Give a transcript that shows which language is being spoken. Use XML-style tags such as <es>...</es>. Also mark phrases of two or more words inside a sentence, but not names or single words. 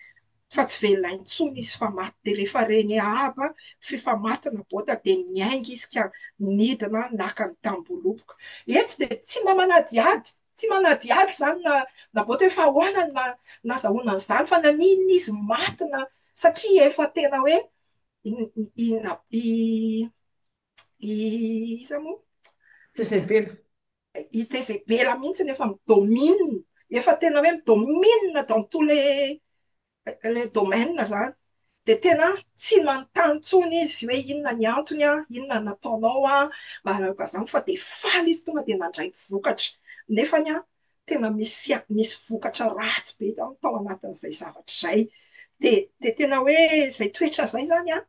<mg>fa maty dia rehefa reny Ahaba fa maty nabota dia niainga izy ka nidina naka ny tany voaloboka eto dia tsy manadiady zany nabota hoe fa ahoana nazahoana an'izany fa nanino izy matina satria efa tena hoe iza moa Jezebela. i Jezebela mihitsy efa midomine efa tena hoe midomine</mg> <fr>dans tous les domaines</fr> <mg>zany dia tena tsy manontany intsony izy hoe inona ny antony a inona nataonao a manaraka zany fa dia faly izy tonga dia nandray vokatra nefany a tena misy vokatra ratsy be tao anatin'izay zavatra izay dia tena hoe izay toetra izay zany a</mg>